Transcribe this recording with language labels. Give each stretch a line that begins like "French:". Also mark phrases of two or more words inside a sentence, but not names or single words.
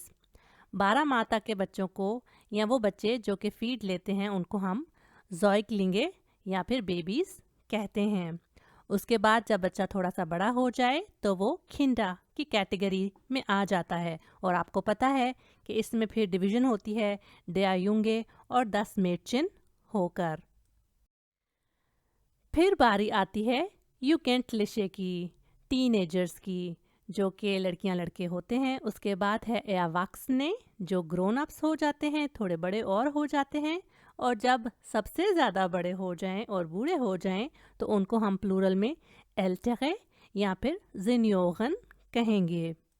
Hindi: 12 माह तक के बच्चों को या वो बच्चे जो कि फीड लेते हैं उनको हम Säuglinge या फिर बेबीज़ कहते हैं। उसके बाद जब बच्चा थोड़ा सा बड़ा हो जाए तो वो Kinder की कैटेगरी में आ जाता है, और आपको पता है कि इसमें फिर डिवीज़न होती है
German: der Junge
Hindi: और
German: das Mädchen
Hindi: होकर। फिर बारी आती है Jugendliche की, टीनेजर्स की, जो कि लड़कियां लड़के होते हैं। उसके बाद है Erwachsene, जो
English: grown ups
Hindi: हो जाते हैं, थोड़े बड़े और हो जाते हैं। और जब सबसे ज़्यादा बड़े हो जाएं और बूढ़े हो जाएं तो उनको हम प्लूरल में Ältere या फिर Senioren कहेंगे।